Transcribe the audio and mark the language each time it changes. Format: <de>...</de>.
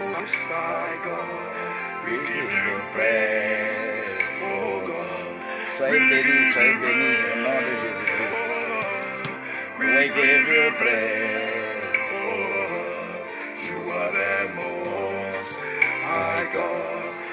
<en>We give you praise, oh God.</en> <fr>Soyez bénis au nom de Jésus-Christ.</fr> <en>We give you praise, oh God. You are the most high God.</en>